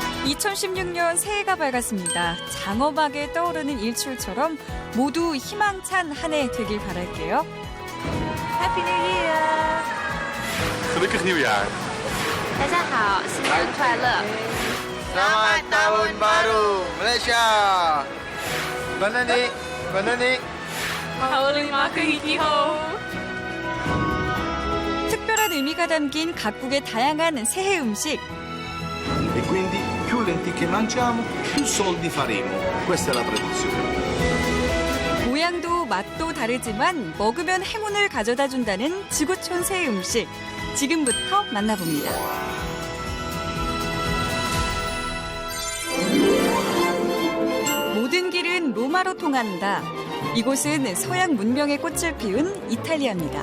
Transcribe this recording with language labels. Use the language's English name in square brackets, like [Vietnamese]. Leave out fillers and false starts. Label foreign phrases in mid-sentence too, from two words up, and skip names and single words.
[Korean] 2016년 새해가 밝았습니다. 장어박에 떠오르는 일출처럼 모두 희망찬 한 해 되길 바랄게요. [English] Happy New Year! [Dutch] Gelukkig nieuwjaar. [Chinese] 大家好，新年快乐！ [Malay] Selamat Tahun Baru Malaysia. Banani, banani. [Korean] 특별한 의미가 담긴 각국의 다양한 새해 음식. [Italian] E quindi più lenticchie mangiamo, più soldi faremo. Questa è la tradizione. [Korean] 모양도 맛도 다르지만 먹으면 행운을 가져다 준다는 지구촌 새해 음식. 지금부터 만나봅니다. 모든 길은 로마로 통한다. 이곳은 서양 문명의 꽃을 피운 이탈리아입니다.